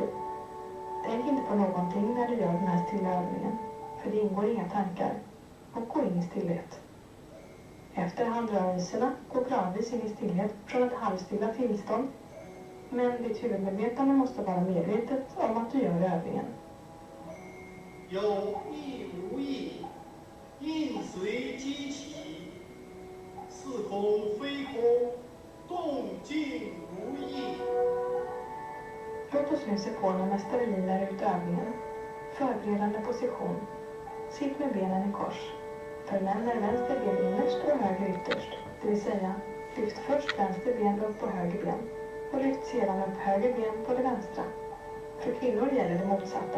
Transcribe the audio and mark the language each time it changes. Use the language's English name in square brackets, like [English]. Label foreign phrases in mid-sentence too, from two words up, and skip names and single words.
[Swedish] Tänk inte på någonting när du gör den här stilla övningen, för det ingår inga tankar, och gå in i stillhet. Efter handrörelserna gå gradvis in i stillhet från ett halvstilla tillstånd, men ditt huvudmedvetande måste vara medvetet om att du gör övningen. [Chinese] 有意无意，应随机起，似空非空，动静无意。 [Swedish] Låt oss nu se på när mästaren lirar ut övningen. Förberedande position. Sitt med benen i kors. För män är vänster ben innerst och höger ytterst. Det vill säga, lyft först vänster ben upp på höger ben. Och lyft sedan upp höger ben på det vänstra. För kvinnor gäller det motsatta.